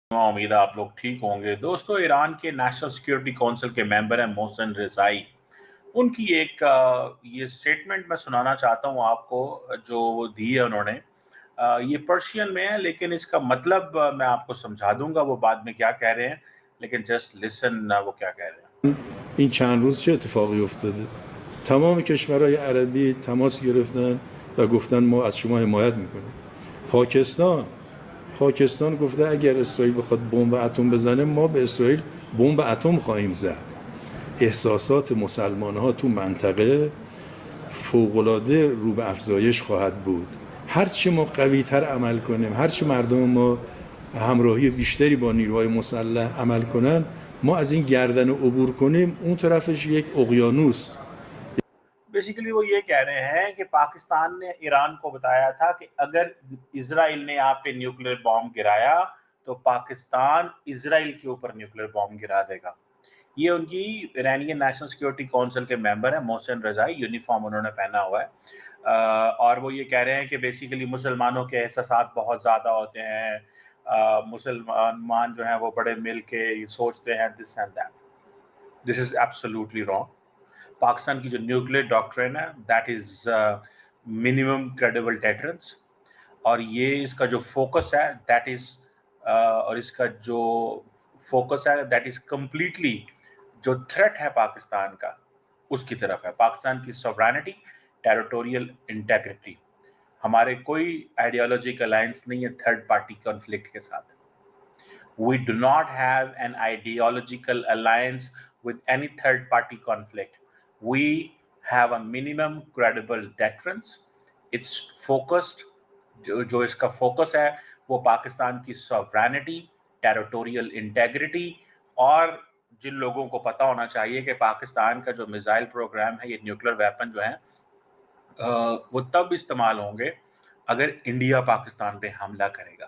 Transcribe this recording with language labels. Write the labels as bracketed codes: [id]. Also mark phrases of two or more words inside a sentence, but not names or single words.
[hi] उम्मीद है आप लोग ठीक होंगे। दोस्तों, ईरान के नेशनल सिक्योरिटी काउंसिल के मेंबर हैं मोहसिन रिजाई। उनकी एक ये स्टेटमेंट मैं सुनाना चाहता हूँ आपको, जो वो दी है उन्होंने। ये पर्शियन में है, लेकिन इसका मतलब मैं आपको समझा दूंगा वो बाद में क्या कह रहे हैं, लेकिन [en] just listen [hi] वो क्या कह रहे हैं. [fa] این چند روز چه اتفاقی افتاده؟ تمام کشورهای عربی تماس گرفتن و گفتن ما از شما حمایت میکنیم. پاکستان گفته اگر اسرائیل بخواد بمب اتم بزنه ما به اسرائیل بمب اتم خواهیم زد. احساسات مسلمان‌ها تو منطقه فوق‌العاده رو به افزایش خواهد بود. هرچی ما قوی‌تر عمل کنیم، هرچی مردم ما همراهی بیشتری با نیروهای مسلح عمل کنن، ما از این گردن عبور کنیم، اون طرفش یک اقیانوس. [hi] बेसिकली वो ये कह रहे हैं कि पाकिस्तान ने ईरान को बताया था कि अगर इजराइल ने यहाँ पे [en] nuclear bomb [hi] गिराया तो पाकिस्तान इजराइल के ऊपर [en] nuclear bomb [hi] गिरा देगा. ये उनकी ईरानियन नेशनल सिक्योरिटी काउंसिल के मेंबर हैं मोहसिन रजाई. यूनिफॉर्म उन्होंने पहना हुआ है. और वो ये कह रहे हैं कि बेसिकली मुसलमानों के एहसास बहुत ज़्यादा होते हैं. मुसलमान जो हैं वो बड़े मिल के सोचते हैं [en] this and that. this is absolutely wrong. [hi] पाकिस्तान की जो [en] nuclear doctrine [hi] है [en] that is minimum credible deterrence, [hi] और ये इसका जो फोकस है [en] that is [hi] और इसका जो फोकस है [en] that is completely [hi] जो थ्रेट है पाकिस्तान का उसकी तरफ है. पाकिस्तान की सॉवरेनिटी, [en] territorial integrity. [hi] हमारे कोई [en] ideological alliance [hi] नहीं है [en] third party conflict [hi] के साथ. [en] We do not have an ideological alliance with any third party conflict. We have a minimum credible deterrence. It's focused, [hi] जो इसका फोकस है वो पाकिस्तान की सॉवरेनिटी, [en] territorial integrity, [hi] और जिन लोगों को पता होना चाहिए कि पाकिस्तान का जो [en] missile program [hi] है, ये [en] nuclear weapon [hi] जो है वो तब इस्तेमाल होंगे अगर इंडिया पाकिस्तान पे हमला करेगा.